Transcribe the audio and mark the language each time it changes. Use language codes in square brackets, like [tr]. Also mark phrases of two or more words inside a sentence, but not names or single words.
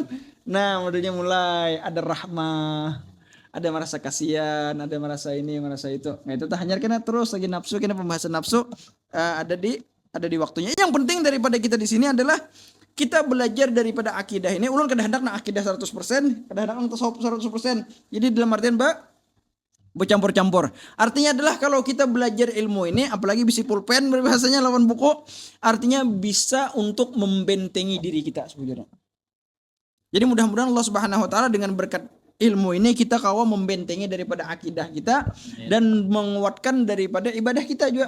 [id] Nah, modelnya mulai ada rahmah, ada merasa kasihan, ada merasa ini, merasa itu. Nah, itu hanya kena terus lagi nafsu, kena pembahasan nafsu ada di waktunya. Yang penting daripada kita di sini adalah kita belajar daripada akidah ini. [bjn] Ulun kada hendak nak akidah 100%, kada hendak nak tasawuf 100%. [id] Jadi dalam artian bercampur-campur. Artinya adalah kalau kita belajar ilmu ini, apalagi bisi pulpen berbahasanya lawan buku, artinya bisa untuk membentengi diri kita sebenarnya. Jadi mudah-mudahan Allah [ar] سبحانه وتعالى [id] dengan berkat ilmu ini kita kawa membentengi daripada akidah kita dan menguatkan daripada ibadah kita juga.